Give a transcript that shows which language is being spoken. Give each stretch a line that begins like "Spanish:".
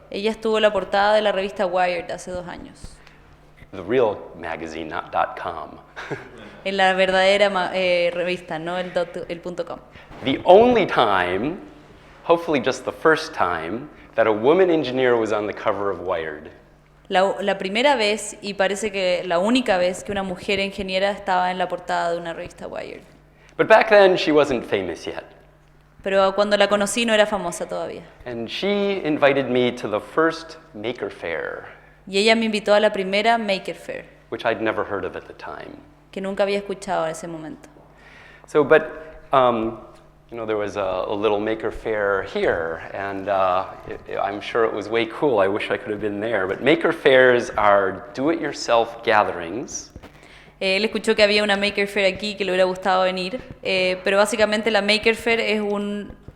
Spanish: Ella estuvo en la portada de la revista Wired hace 2 años.
English: The real magazine, not .com.
Spanish: En la verdadera revista, no el .com.
English: The only time, hopefully just the first time, that a woman engineer was on the cover of Wired.
Spanish: La primera vez, y parece que la única vez, que una mujer ingeniera estaba en la portada de una revista Wired.
English: But back then, she wasn't famous yet.
Spanish: Pero cuando la conocí no era famosa todavía.
English: And she invited me to the first Maker Faire.
Spanish: Y ella me invitó a la primera Maker Faire,
English: which I'd never heard of at the time.
Spanish: que nunca había escuchado en ese momento.
English: So, but, there was a little Maker Faire here, and I'm sure it was way cool. I wish I could have been there. But Maker Fairs are do-it-yourself gatherings.
Spanish: Él escuchó que había una Maker Faire aquí, que le hubiera gustado venir, pero básicamente la Maker Faire es un...